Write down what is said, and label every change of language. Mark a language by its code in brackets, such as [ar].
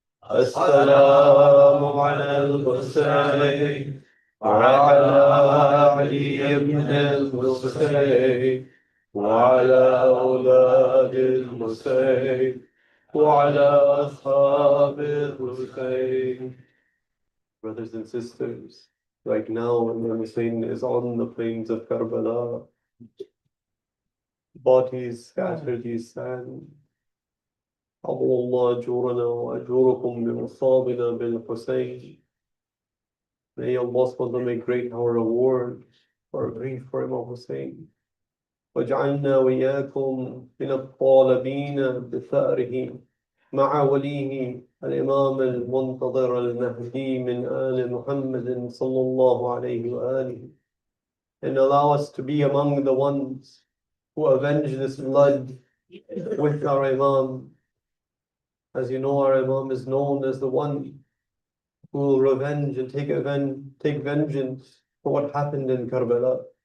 [ar] السلام على الحسين وعلى علي بن الحسين وعلى أولاد الحسين وعلى أصحاب الحسين. [en] Brothers and sisters, right now when the Hussein is on the plains of Karbala, bodies scattered in sand. [ar] عظم الله أجورنا وأجوركم بمصابنا بالحسين. [en] May Allah SWT make great our reward for grief for Imam Hussein. [ar] واجعلنا وإياكم من الطالبين بثأره مع وليه الإمام المنتظر المهدي من آل محمد صلى الله عليه وآله. [en] And allow us to be among the ones who avenge this blood with our Imam. As you know, our Imam is known as the one who will revenge and take vengeance for what happened in Karbala.